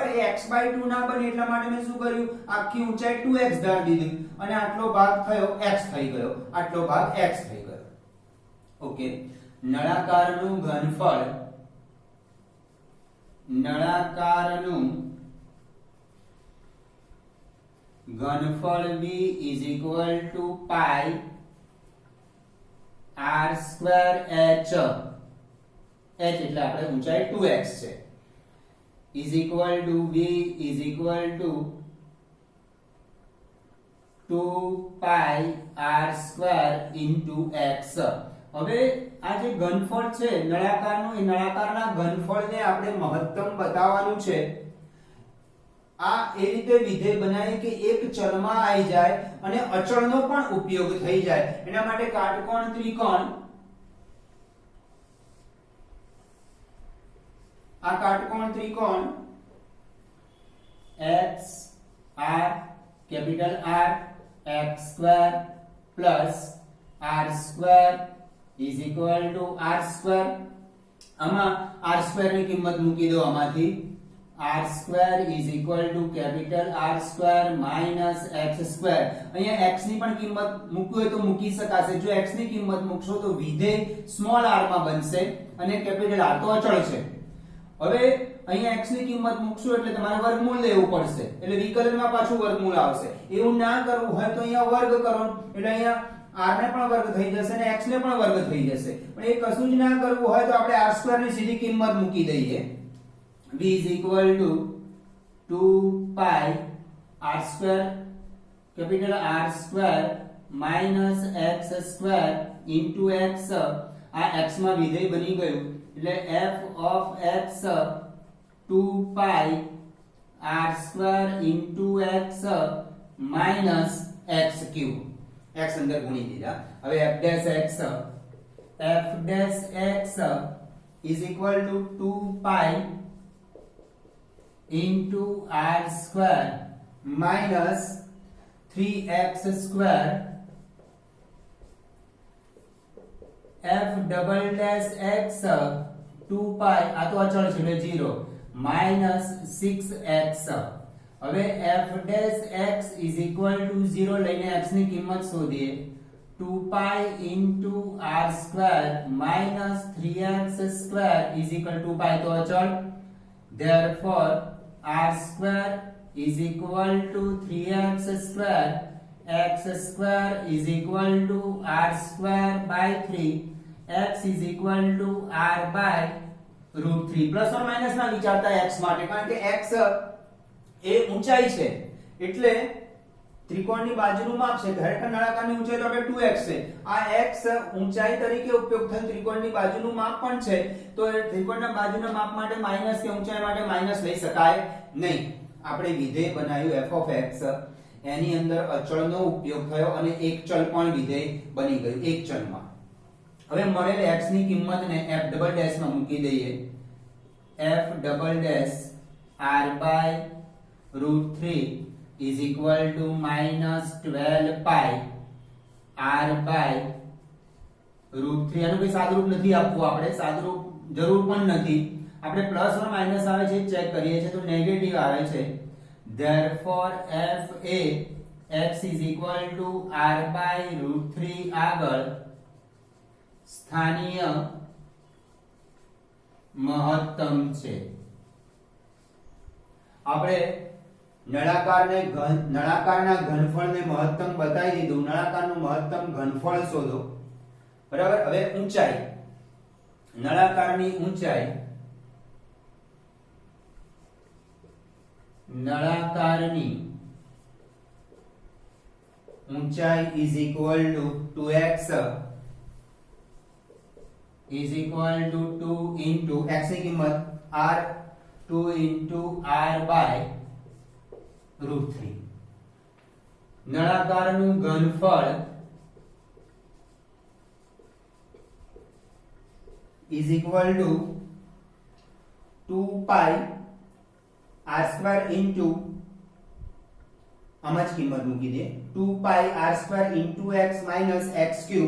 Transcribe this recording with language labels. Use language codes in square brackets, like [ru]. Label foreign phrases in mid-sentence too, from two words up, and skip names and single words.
[gu] એ x/2 ના બને એટલા માટે મેં શું કર્યું, આખી ઊંચાઈ 2x ધારી દીધી અને આટલો ભાગ થયો x થઈ ગયો, આટલો ભાગ x થઈ ગયો. [en] ઓકે. [gu] નળાકારનું ઘનફળ, નળાકારનું ઘનફળ [en] v is equal to pi r square h. [gu] h એટલે આપણે ઊંચાઈ 2x છે, [en] is equal to v is equal to 2 pi r square into x. [gu] હવે આ જે ઘનફળ છે નળાકારનું, એ નળાકારના ઘનફળને આપણે મહત્તમ બતાવવાનું છે. આ એ રીતે વિધેય બનાવી કે એક ચલમાં આવી જાય અને અચળનો પણ ઉપયોગ થઈ જાય. એના માટે કાટકોણ ત્રિકોણ, [en] આ કાટકોણ ત્રિકોણ x r કેપિટલ R x square plus r square is equal to r square. [gu] આમાં [en] r square [gu] ની કિંમત મૂકી દો. [en] આમાંથી r square is equal to capital R square minus x square. [gu] અહીંયા x ની પણ કિંમત મૂકવી હોય તો મૂકી શકાશે. જો x ની કિંમત મૂકશો તો વિધેય સ્મોલ r માં બનશે અને કેપિટલ R તો અચળ છે. હવે અહીંયા x ની કિંમત મૂકશો એટલે તમારે વર્ગમૂળ લેવું પડશે, એટલે વિકલનમાં પાછું વર્ગમૂળ આવશે. એવું ના કરવું હોય તો અહીંયા વર્ગ કરો, એટલે અહીંયા r ને પણ વર્ગ થઈ જશે અને x ને પણ વર્ગ થઈ જશે. પણ એ કશું જ ના કરવું હોય તો આપણે [en] r square [gu] ની સીધી કિંમત મૂકી દઈએ. [en] v is equal to 2 pi r square capital R square minus x square into x. [gu] આ x માં વિધેય બની ગયું એટલે [en] f of x 2 pi r square into x minus x cube. [gu] x અંદર ગુણી દીધા. [en] હવે f dash x is equal to 2 pi into r square minus 3x square. f double dash x 2 pi [gu] આ તો અચળ છે એટલે [en] 0 minus 6x. હવે f dash x is equal to 0 [gu] લઈને x ની કિંમત શોધીએ. [en] 2 pi into r square minus 3x square is equal to pi [gu] તો અચળ. [en] Therefore r square is equal to 3x square, x square is equal to r square by 3 x is equal to r by √3 plus or minus [gu] ના વિચારતા x માટે, કારણ કે x એ ઊંચાઈ છે એટલે ત્રિકોણની બાજુનું માપ છે, ખરેખર નળાકારની ઊંચાઈ તો આપણે 2x છે, આ x ઊંચાઈ તરીકે ઉપયોગ થયેલ ત્રિકોણની બાજુનું માપ પણ છે, તો ત્રિકોણના બાજુના માપ માટે માઈનસ કે ઊંચાઈ માટે માઈનસ લઈ શકાય નહીં. આપણે વિધેય બનાવ્યું [en] f of x, [gu] એની અંદર અચળનો ઉપયોગ થયો અને એક ચલ પણ વિધેય બની ગયું એક ચલમાં. હવે મળેલ x ની કિંમતને [en] f double dash [gu] માં મૂકી દઈએ. [en] f double dash r by √3 is equal to -12 pi r by √3. [gu] આનું કોઈ સાદુરૂપ નથી આપવું, આપણે સાદુરૂપ જરૂર પણ નથી, આપણે [en] plus or minus [gu] આવે છે ચેક કરીએ છીએ તો નેગેટિવ આવે છે. [en] therefore f a x is equal to r by √3 [gu] આગળ સ્થાનીય મહત્તમ છે. આપણે નળાકારના ઘનફળને મહત્તમ બતાવી દીધું. નળાકારનું મહત્તમ ઘનફળ શોધો. બરાબર. હવે ઊંચાઈ, નળાકારની ઊંચાઈ, [en] નળાકારની ઊંચાઈ is equal to 2x is equal to 2 into x [gu] ની કિંમત [en] r 2 into r by √3. [gu] નળાકારનું ઘનફળ [en] is equal to 2 pi r square into [gu] આમાં જ કિંમત મૂકી દે [en] 2 pi r square into x minus x cube.